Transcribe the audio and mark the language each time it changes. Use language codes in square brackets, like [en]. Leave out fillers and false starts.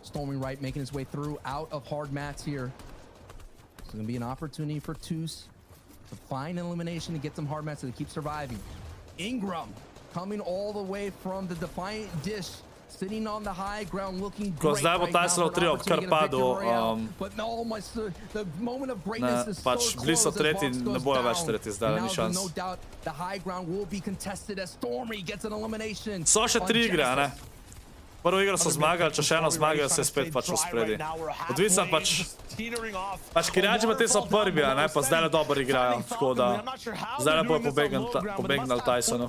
[en] Storming right, making his way through, out of hard mats here. So it's going to be an opportunity for Toos to find elimination and get some hard mats so they keep surviving. Ingram coming all the way from the Defiant Dish, sitting on the high ground, looking great [sl] zdaj bo TaySon trio kar padel. [en] But no, the moment of greatness is so close. [sl] Bili so tretji, ne bojo več tretji zdaj, ni šans. [en] No doubt the high ground will be contested as Stormy gets an elimination. [sl] So še 3 igre, ne? Prvo igro so zmagali, če še eno zmagajo, se je spet pač v spredi. Odvisno pač kirjači pa te so prvi, ne, pa zdaj le dobro igrajo, tako da zdaj le pa je pobegnal TaySonu.